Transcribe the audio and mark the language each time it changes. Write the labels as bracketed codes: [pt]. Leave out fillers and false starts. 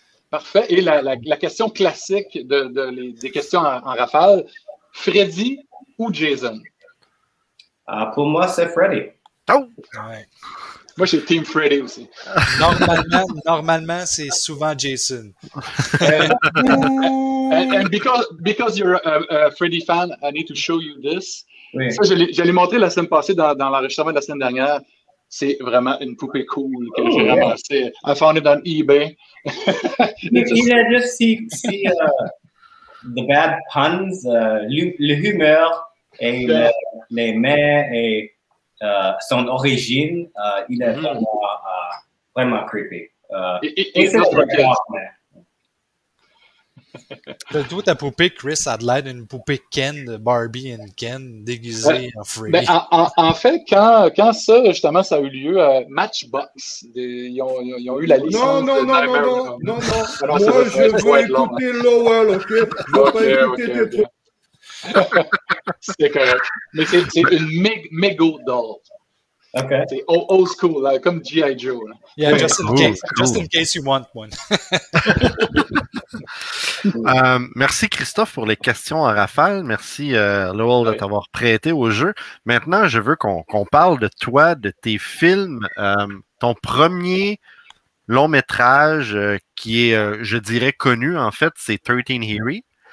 [fr] Parfait. Et la question classique des questions en rafale, Freddy ou Jason? Pour moi, c'est Freddy. Oh! Ouais. Moi, j'ai Team Freddy aussi. Normalement, c'est souvent Jason. [en] And because you're a Freddy fan, I need to show you this. [fr] Oui. Ça, je l'ai montré la semaine passée dans l'enregistrement de la semaine dernière. C'est vraiment une poupée cool que j'ai ramassée. [en] I found it on eBay. [fr] Il a juste [en] the bad puns, [fr] le humeur et les mains et son origine. Il est vraiment creepy. Et c'est Toi, ta poupée, Chris, a l'air d'une poupée Ken de Barbie and Ken déguisée en Freddy. En fait, quand ça, justement, ça a eu lieu, Matchbox, ils ont eu la licence. Non. Moi, je veux écouter Lowell, ok? Je veux pas écouter tes trucs. C'est correct. Mais c'est une Mego doll. Okay. C'est old school, là, comme G.I. Joe. Là. [en] Yeah, just in case you want one. [fr] Merci Christophe pour les questions en rafale. Merci Lowell de t'avoir prêté au jeu. Maintenant, je veux qu'on parle de toi, de tes films. Ton premier long métrage qui est, je dirais, connu, en fait, c'est 13 Harry.